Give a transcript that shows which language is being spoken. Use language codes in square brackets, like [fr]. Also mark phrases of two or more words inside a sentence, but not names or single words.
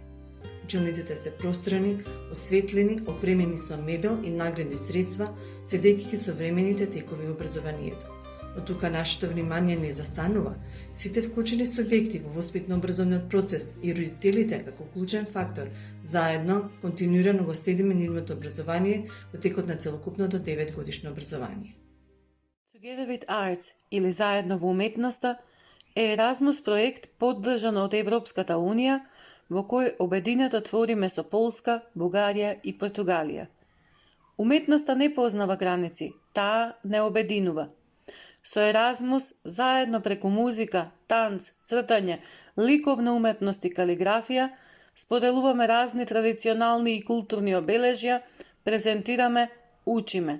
[mk] Училниците се пространи, осветлени, опремени со мебел и наградни средства, следејќи ги современите текови образованието. Од тука нашето внимание не застанува. Сите вклучени субјекти во воспитно-образовниот процес и родителите како клучен фактор заедно континуирано го следиме нивното образование во текот на целокупното 9-годишно образование. Together with Arts или Заедно во уметноста е Еразмус проект поддржан од Европската Унија во кој обединето твориме со Полска, Бугарија и Португалија. Уметноста не познава граници, таа не обединува. Со Еразмус, заедно преку музика, танц, цртање, ликовна уметност и калиграфија, споделуваме разни традиционални и културни обележја, презентираме, учиме.